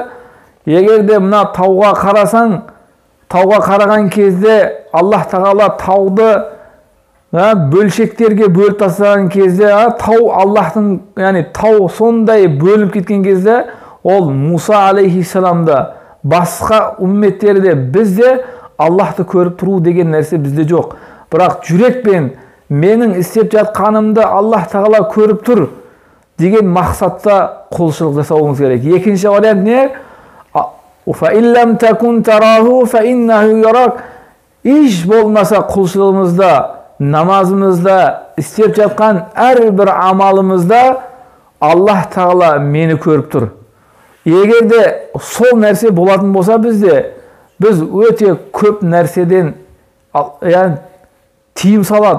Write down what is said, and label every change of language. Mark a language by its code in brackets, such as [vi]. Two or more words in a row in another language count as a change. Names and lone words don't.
[kk] Егерде мына тауға қарасаң, тауға қараған кезде Аллах тағала тауды бөлшектерге бөліп тастаған кезде, тау Аллахтың, яғни тау сондай бөлініп кеткен кезде, ол Муса алейхиссаламда, басқа умметтерде, бізде Аллахты көріп тұру деген нәрсе бізде жоқ. Бірақ жүрекпен менің істеп жатқанымды Аллах тағала көріп тұр деген мақсатта құлшылық жасауымыз керек. Екінші вариант не? [ar] «فإن لم تكن تراه فإنه يراك». [kk] Еш болмаса құлшылығымызда, намазымызда, істеп жатқан әрбір амалымызда Аллах тағала мені көріп тұр. Егерде сол нәрсе болатын болса бізде, біз өте көп нәрседен тиым салады.